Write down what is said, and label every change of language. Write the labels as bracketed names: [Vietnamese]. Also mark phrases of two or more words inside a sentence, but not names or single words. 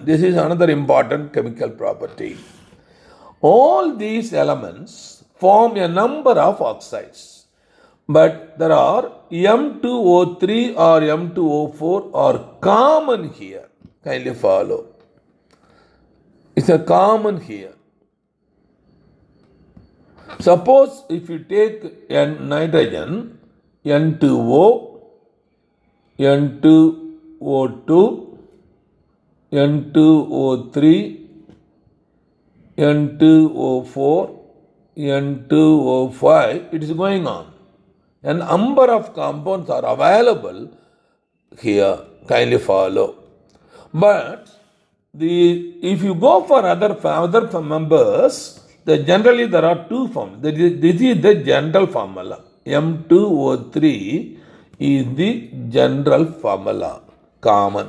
[English] This is another important chemical property. All these elements form a number of oxides, but there are M2O3 or M2O4 are common here. Kindly follow. It's a common here. Suppose if you take nitrogen, N2O, N2O2, N2O3, N2O4, N2O5, it is going on. A number of compounds are available here. Kindly follow. But if you go for other members, generally there are two forms. This is the general formula. M2O3 is the general formula, common.